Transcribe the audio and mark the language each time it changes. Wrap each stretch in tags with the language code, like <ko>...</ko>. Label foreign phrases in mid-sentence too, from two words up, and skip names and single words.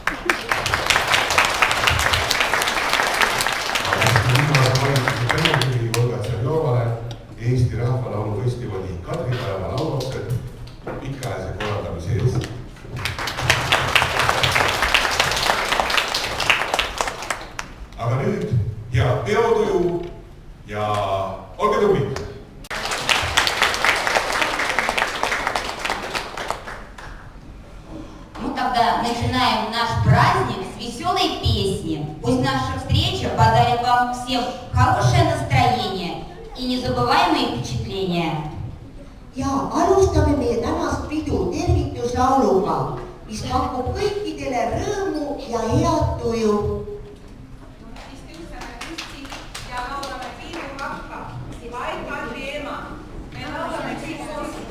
<et>Eesti Rahvalaulufestivali Kadripäeva laulapsed pikaajalise korraldamise eest. Aga nüüd head peotuju ja olge tublid!</et> <ru>Мы тогда начинаем наш праздник с веселой песни. Пусть наша встреча подарит вам всем хорошее настроение и незабываемые впечатления.</ru> <et>Ja alustame meie tänast pidu tervituslauluga, mis pakub kõikidele rõõmu ja head tuju. Tõuseme püsti ja laulame Piiru rahva, vaid Kadri ema. Me laulame kõik koos.</et>